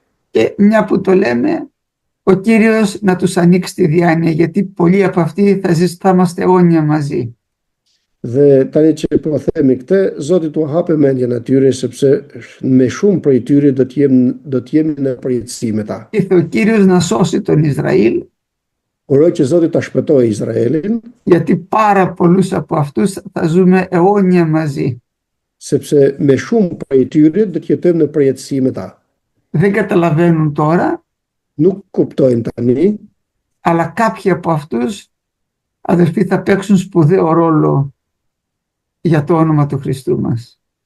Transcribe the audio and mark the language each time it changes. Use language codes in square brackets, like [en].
[el] Και μια που το λέμε, ο Κύριος να τους ανοίξει τη διάνοια, γιατί πολλοί από αυτοί θα είμαστε αιώνια μαζί. [sq] Dhe tani që po themi këtë, Zoti t'u hape mendjen atyre, sepse me shumë prej tyre do të jemi në përjetësi me ta. [el] Ήρθε ο Κύριος να σώσει τον Ισραήλ, [sq] Uroj që Zoti ta shpëtojë Izraelin, [el] γιατί πάρα πολλούς από αυτούς θα ζούμε αιώνια μαζί. [sq] sepse me shumë prej tyre do të jetojmë në përjetësi me ta. [el] Δεν καταλαβαίνουν τώρα, [sq] Nuk kuptojnë tani, [el] αλλά κάποιοι από αυτούς, αδελφοί, θα παίξουν σπουδαίο ρόλο για το όνομα του Χριστού μας.